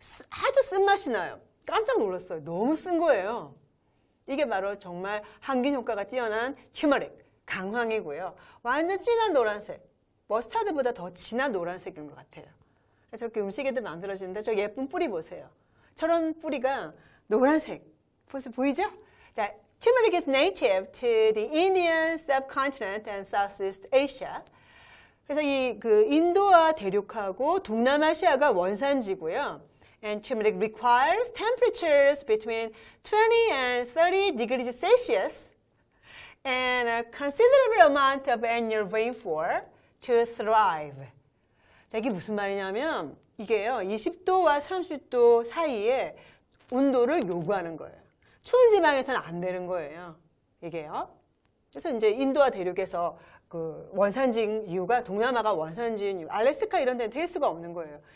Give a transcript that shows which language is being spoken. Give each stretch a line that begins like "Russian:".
Korean: 아주 쓴맛이 나요. 깜짝 놀랐어요. 너무 쓴 거예요. 이게 바로 정말 항균 효과가 뛰어난 튜머릭, 강황이고요. 완전 진한 노란색. 머스타드보다 더 진한 노란색인 것 같아요. 저렇게 음식에도 만들어지는데 저 예쁜 뿌리 보세요. 저런 뿌리가 노란색. 보이죠? 자,
English: turmeric is native to the Indian subcontinent and Southeast Asia.
Korean: 그래서 인도와 대륙하고 동남아시아가 원산지고요.
English: And turmeric requires temperatures between 20 and 30 degrees Celsius and a considerable amount of annual rainfall to thrive.
Korean: 자, 이게 무슨 말이냐면 이게요, 20도와 30도 사이에 온도를 요구하는 거예요. 추운 지방에서는 안 되는 거예요. 이게요. 그래서 이제 인도와 대륙에서 원산지인 이유가 동남아가 원산지인 이유, 알래스카 이런 데는 될 수가 없는 거예요.